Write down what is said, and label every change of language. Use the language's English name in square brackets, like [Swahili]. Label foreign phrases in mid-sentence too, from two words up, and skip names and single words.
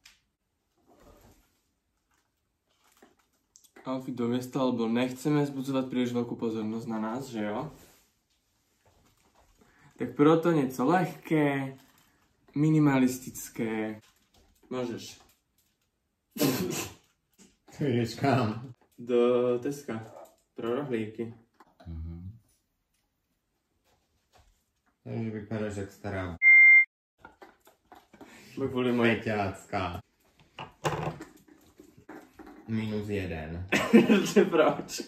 [Slovak] Outfit do mesta, lebo nechceme zbudzovať príliš veľkú pozornosť na nás, [Czech] že jo? [Slovak] Tak proto niečo ľahké, minimalistické. Môžeš. [Czech] Jdeš kam? Do Teska. Pro rohlíky. Takže vypadáš jak stará [Slovak] Bo kvôli mojej... [Czech] peťácká. -1. Proč?